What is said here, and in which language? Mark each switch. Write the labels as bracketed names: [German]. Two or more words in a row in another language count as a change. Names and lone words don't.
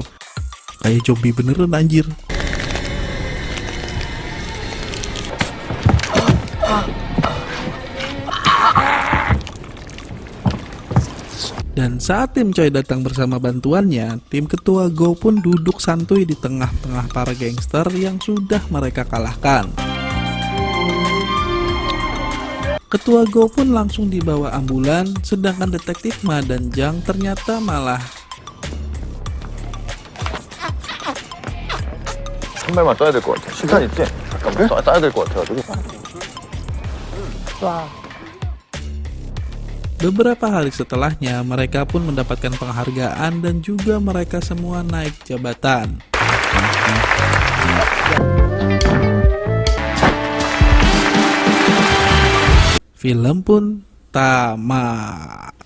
[Indonesian] Kayak zombie beneran anjir. Dan saat tim Choi datang bersama bantuannya, tim Ketua Go pun duduk santuy di tengah-tengah para gangster yang sudah mereka kalahkan. Ketua Go pun langsung dibawa ambulan, sedangkan Detektif Ma dan Jang ternyata malah [Korean] 한 발만 떠야 될 것 같아. 실탄 있지? 잠깐만 따야 될 것 같아가지고. [Indonesian] Beberapa hari setelahnya, mereka pun mendapatkan penghargaan dan juga mereka semua naik jabatan. Film pun tamat.